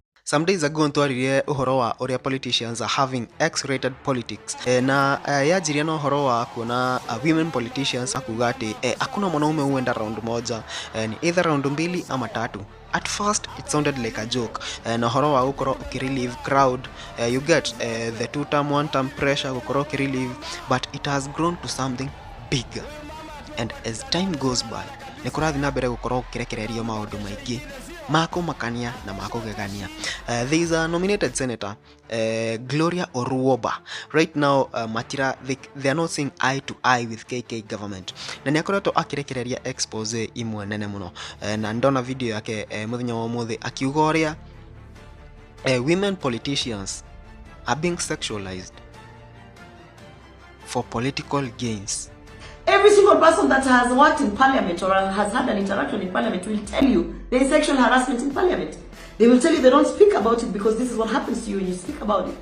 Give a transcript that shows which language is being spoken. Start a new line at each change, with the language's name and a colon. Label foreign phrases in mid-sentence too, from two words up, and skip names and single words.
English: Some days ago
Kikuyu: ntwaririe uhoro wa uria
English: politicians are having X-rated politics.
Kikuyu: Na yajiria no uhoro wa kuona
English: women politicians
Kikuyu: akuga ati
Swahili: hakuna mwanaume huenda round moja,
Kikuyu: ni either round 2 ama 3.
English: At first it sounded like a joke,
Kikuyu: na uhoro wa ukoro ukirelieve
English: crowd, you get the 2-term 1-term pressure
Kikuyu: ukoro ukirelieve,
English: but it has grown to something bigger. And as time goes by,
Kikuyu: nikurathi na mbere gukoro ukirekererio maundu maingi mako makania na mako gegania.
English: There is a nominated senator, Gloria Orwoba. Right now, Matira, they are not seeing eye to eye with KK government.
Kikuyu: Na niakoretwo akirekereria expose imwe nene muno. Na ndona video yake muthenya wa mothe akiuga uria
English: women politicians are being sexualized for political gains. Every single person that has worked in parliament or has had an interaction in parliament will tell you there is sexual harassment in parliament. They will tell you they don't speak about it because this is what happens to you when you speak about it.